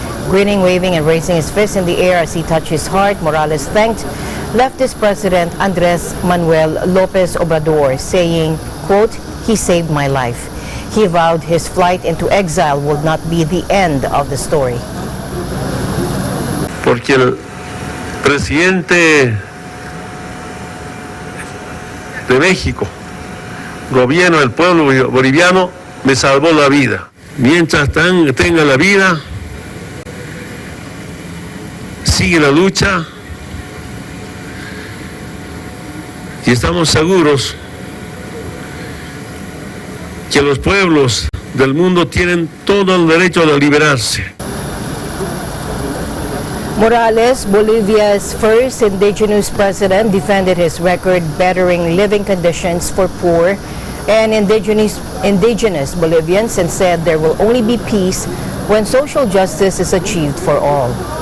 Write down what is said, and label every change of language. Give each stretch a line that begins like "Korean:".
English: Grinning, waving, and raising his fist in the air as he touched his heart, Morales thanked leftist President Andres Manuel Lopez Obrador, saying, quote, "He saved my life." He vowed his flight into exile would not be the end of the story.
Spanish: Porque el presidente de México, gobierno del pueblo boliviano, me salvó la vida. Mientras tenga la vida, sigue la lucha y estamos seguros que los pueblos del mundo tienen todo el derecho de liberarse.
English: Morales, Bolivia's first indigenous president, defended his record bettering living conditions for poor and indigenous Bolivians and said there will only be peace when social justice is achieved for all.